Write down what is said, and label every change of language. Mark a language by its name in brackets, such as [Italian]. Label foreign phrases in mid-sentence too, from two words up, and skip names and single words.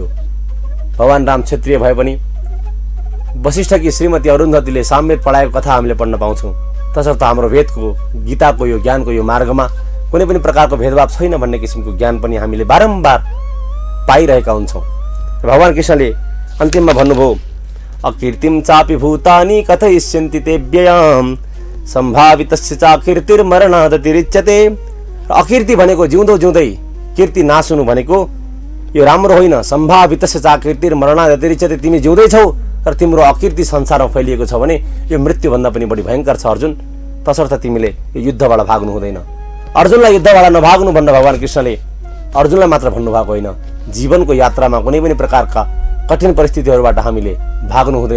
[Nepali] भगवान राम क्षत्रिय भए पनि वशिष्ठकी श्रीमती अरुन्धतीले सामवेद पढाएको कथा हामीले पढ्न पाउँछौँ। तसर्थ हाम्रो वेदको, गीताको, यो ज्ञानको यो मार्गमा कुनै पनि प्रकारको भेदभाव छैन भन्ने किसिमको ज्ञान पनि हामीले बारम्बार पाइरहेका हुन्छौँ। भगवान कृष्णले अन्तिममा भन्नुभयो, [Sanskrit] अकीर्तिम चापि भूतानि कथयिष्यन्ति ते व्ययम् सम्भावितस्य चाकीर्तिर्मरणादतिरिच्यते। [Nepali] अकीर्ति भनेको जिउँदो जिउँदै कीर्ति नाश हुनु भनेको यो राम्रो होइन। [Sanskrit] सम्भावितस्य चाकीर्तिर्मरणादतिरिच्यते, [Nepali] तिमी जिउँदैछौ र तिम्रो अकीर्ति संसारमा फैलिएको छ भने यो मृत्युभन्दा पनि बढी भयङ्कर छ अर्जुन। तसर्थ तिमीले यो युद्धबाट भाग्नु हुँदैन। अर्जुनलाई युद्धबाट नभाग्नु भनेर भगवान कृष्णले अर्जुनलाई मात्र भन्नुभएको होइन, जीवनको यात्रामा कुनै पनि प्रकारका कठिन परिस्थितिहरूबाट हामीले भाग्नु हुँदैन।